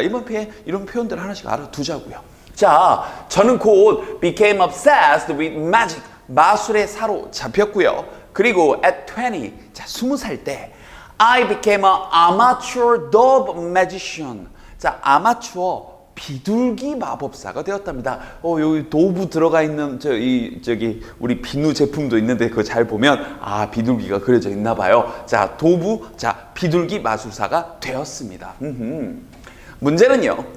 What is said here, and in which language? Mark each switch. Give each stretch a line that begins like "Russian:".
Korean: 이런 표현들 하나씩 알아두자고요. 자, 저는 곧
English: became obsessed with magic.
Korean: 마술에 사로잡혔고요. 그리고
English: at 20.
Korean: 자, 20살 때
English: I became an amateur dove magician.
Korean: 자, 아마추어 비둘기 마법사가 되었답니다. 여기 도브 들어가 있는 우리 비누 제품도 있는데 그거 잘 보면 비둘기가 그려져 있나 봐요. 자, 비둘기 마술사가 되었습니다. 문제는요.